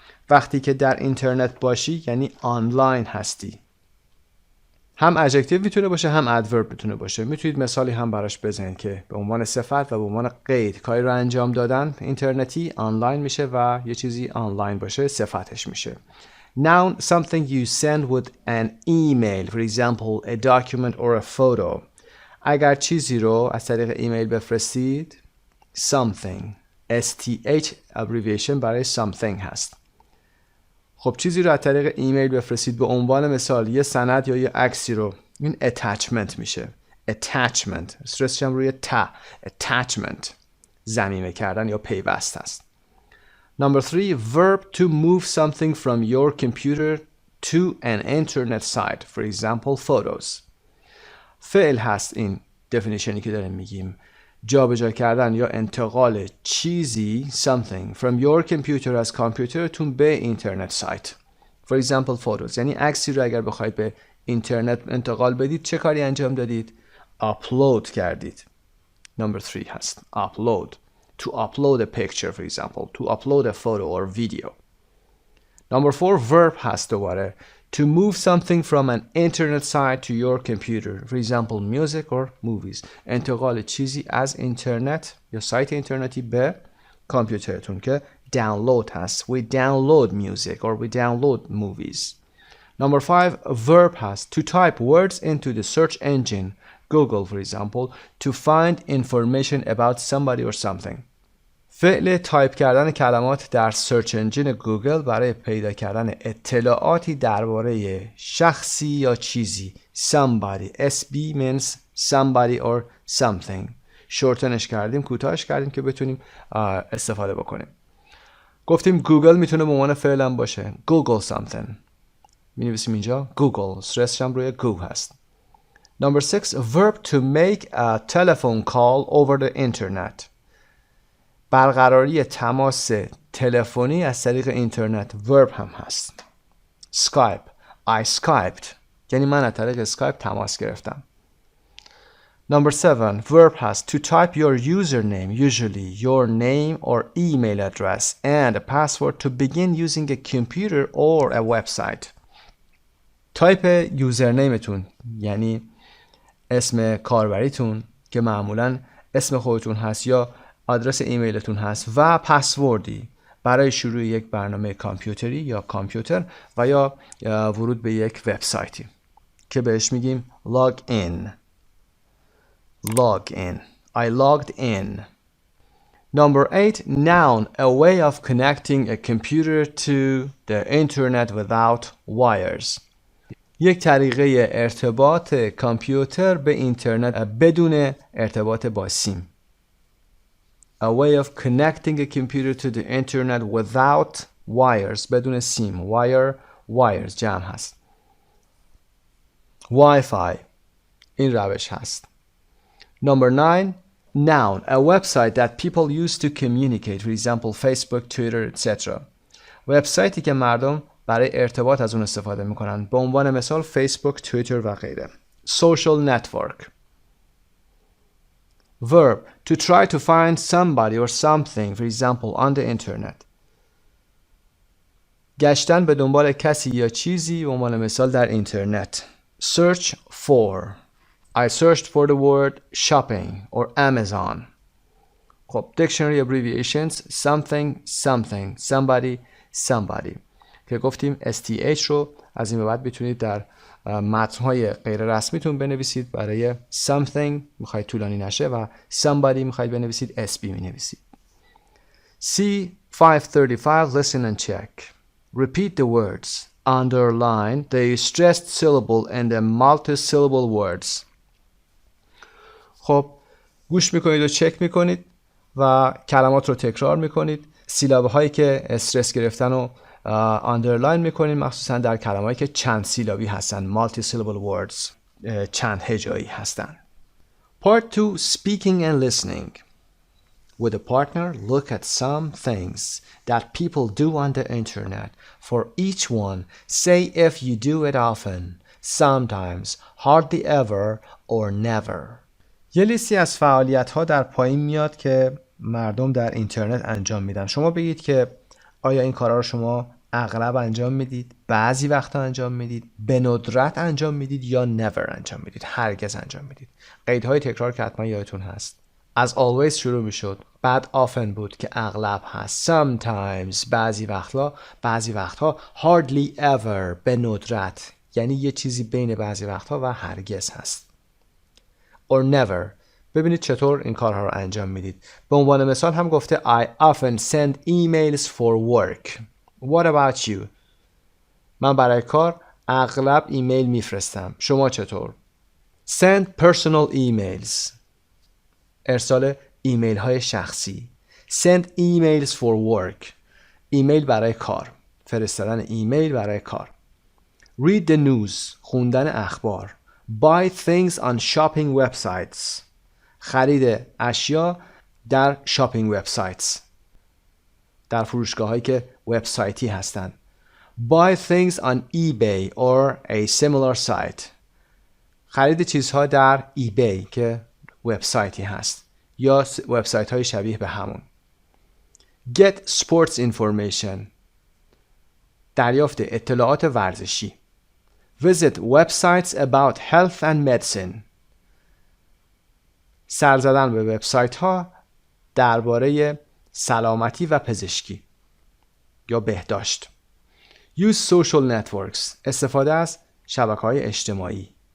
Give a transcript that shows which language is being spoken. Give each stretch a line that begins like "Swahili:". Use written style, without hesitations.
Persian: وقتی که در اینترنت باشی یعنی آنلاین هستی. هم ادجکتیو میتونه باشه هم ادورب میتونه باشه. میتونید مثالی هم براش بزنید که به عنوان صفت و به عنوان قید کاری رو انجام دادن اینترنتی آنلاین میشه و یه چیزی آنلاین باشه صفتش میشه.
English: Noun something you send with an email, for example a document or a photo.
Persian: اگر چیزی رو از طریق ایمیل بفرستید something STH abbreviation برای something هست. خب چیزی رو از طریق ایمیل بفرستید به عنوان مثال یه سند یا یه عکسی رو، این attachment میشه. attachment استرسش هم روی attachment ضمیمه کردن یا پیوست هست.
English: Number 3 verb to move something from your computer to an internet site, for example photos.
Persian: فعل هست این definitionی که داریم میگیم. جابجا کردن یا انتقال چیزی
English: something from your computer
Persian: از کامپیوترتون به اینترنت سایت.
English: For example photos
Persian: یعنی عکسی رو اگر بخواید به اینترنت انتقال بدید چه کاری انجام دادید؟ upload کردید.
English: Number 3 هست upload. To upload a picture for example. To upload a photo or video. Number 4 verb
Persian: هست دوباره.
English: To move something from an internet site to your computer. For example, music or movies.
Persian: انتقال چیزی از اینترنت یا سایت اینترنتی به کامپیوترتون که download هست.
English: We download music or we download movies. Number 5, verb هست. To type words into the search engine. Google, for example, to find information about somebody or something.
Persian: فعل تایپ کردن کلمات در سرچ انجین گوگل برای پیدا کردن اطلاعاتی درباره شخصی یا چیزی.
English: Somebody. SB means somebody or something.
Persian: شورتنش کردیم، کوتاهش کردیم که بتونیم استفاده بکنیم. گفتیم گوگل میتونه به عنوان فعل هم باشه.
English: Google something.
Persian: می‌نویسیم اینجا Google. استرسش هم روی گو هست.
English: Number 6. Verb to make a telephone call over the internet.
Persian: برقراری تماس تلفنی از طریق اینترنت. ورب هم هست.
English: Skype. I Skyped.
Persian: یعنی من از طریق اسکایپ تماس گرفتم.
English: Number 7, verb هست to type your username, usually your name or email address and a password to begin using a computer or a website.
Persian: تایپ یوزرنیمتون یعنی اسم کاربریتون که معمولاً اسم خودتون هست یا آدرس ایمیلتون هست و پسوردی برای شروع یک برنامه کامپیوتری یا کامپیوتر و یا ورود به یک وبسایتی که بهش میگیم log in.
English: Log in. I logged in. Number 8, noun, a way of connecting a computer to the internet without wires.
Persian: یک طریقه ارتباط کامپیوتر به اینترنت بدون ارتباط با سیم.
English: A way of connecting a computer to the internet without wires.
Persian: بدون سیم. Wires جمع هست. Wi-Fi. این روش هست.
English: Number 9, noun, a website that people use to communicate. For example, Facebook, Twitter, etc.
Persian: وبسایتی که مردم برای ارتباط از اون استفاده میکنن. به عنوان مثال فیسبوک، توییتر و غیره.
English: Social network. Verb, to try to find somebody or something, for example, on the internet.
Persian: گشتن به دنبال کسی یا چیزی به عنوان مثال در اینترنت.
English: Search for. I searched for the word shopping or Amazon.
Persian: خب dictionary abbreviations
English: something, somebody
Persian: که گفتیم STH رو از این به بعد بتونید در متن‌های غیر رسمیتون بنویسید. برای something میخواید طولانی نشه و somebody میخواید بنویسید SB مینویسید.
English: C535 listen and check. Repeat the words. Underline the stressed syllable and the multi-syllable words.
Persian: خب گوش میکنید و چک میکنید و کلمات رو تکرار میکنید. سیلابه هایی که استرس گرفتن رو آندرلاین میکنید، مخصوصا در کلمه‌هایی که چند سیلابی هستن. multi syllable words چند هجایی هستن.
English: Part 2, speaking and listening. With a partner, look at some things that people do on the internet. For each one, say if you do it often, sometimes, hardly ever, or never.
Persian: یه لیستی از فعالیت‌ها در پایین میاد که مردم در اینترنت انجام میدن. شما بگید که آیا این کارا رو شما اغلب انجام میدید، بعضی وقتا انجام میدید، به ندرت انجام میدید یا never انجام میدید، هرگز انجام میدید. قیدهای تکرار که حتما یادتون هست. از always شروع میشد، بعد often بود که اغلب هست. Sometimes بعضی وقتها hardly ever به ندرت یعنی یه چیزی بین بعضی وقتها و هرگز هست.
English: or never.
Persian: ببینید چطور این کارها رو انجام میدید. به عنوان مثال هم گفته
English: I often send emails for work. What about you?
Persian: من برای کار اغلب ایمیل میفرستم. شما چطور؟
English: Send personal emails.
Persian: ارسال ایمیل های شخصی.
English: Send emails for work.
Persian: ایمیل برای کار. فرستادن ایمیل برای کار.
English: Read the news.
Persian: خوندن اخبار.
English: Buy things on shopping websites.
Persian: خرید اشیا در شاپینگ وبسایتس. در فروشگاه هایی که وبسایتی هستند.
English: Buy things on eBay or a similar site.
Persian: خرید چیزها در eBay که وبسایتی هست یا وبسایت های شبیه به همون.
English: Get sports information.
Persian: دریافت اطلاعات ورزشی.
English: Visit websites about health and medicine.
Persian: سر زدن به وبسایت ها درباره سلامتی و پزشکی یا بهداشت.
English: Use social networks.
Persian: استفاده از شبکه‌های اجتماعی.